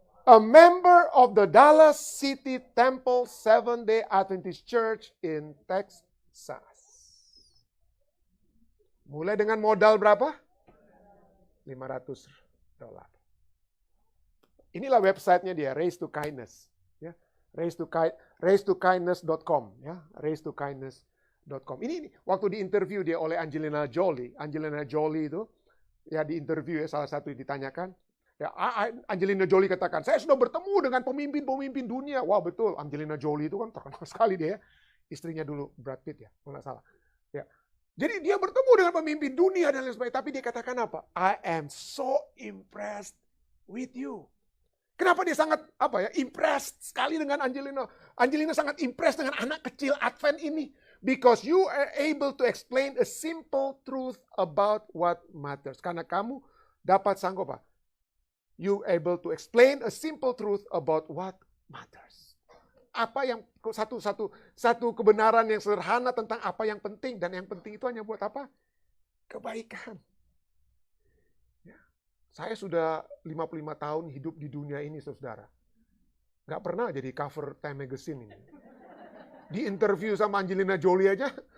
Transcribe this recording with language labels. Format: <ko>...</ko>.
<en>A member of the Dallas City Temple Seventh-day Adventist Church in Texas.</en> <id>Mulai dengan modal berapa? $500. Inilah websitenya dia, Race to Kindness. Ya, race to kindness.com. Ya, race to kindness.com. Ini waktu diinterview dia oleh Angelina Jolie. Angelina Jolie itu ya di interview ya, salah satu ditanyakan, ya Angelina Jolie katakan, saya sudah bertemu dengan pemimpin-pemimpin dunia. Wah betul, Angelina Jolie itu kan terkenal sekali dia ya. Istrinya dulu Brad Pitt ya, kalau nggak salah. Ya. Jadi dia bertemu dengan pemimpin dunia dan lain sebagainya. Tapi dia katakan apa?</id> <en>I am so impressed with you.</en> <id>Kenapa dia sangat impressed sekali dengan Angelina? Angelina sangat impressed dengan anak kecil Advent ini.</id> <en>Because you are able to explain a simple truth about what matters.</en> <id>Karena kamu dapat sanggup apa?</id> <en>You able to explain a simple truth about what matters.</en> <id>Apa yang satu kebenaran yang sederhana tentang apa yang penting, dan yang penting itu hanya buat apa? Kebaikan. Ya. Saya sudah 55 tahun hidup di dunia ini, saudara. Nggak pernah jadi cover Time Magazine ini. Di interview sama Angelina Jolie aja.</id>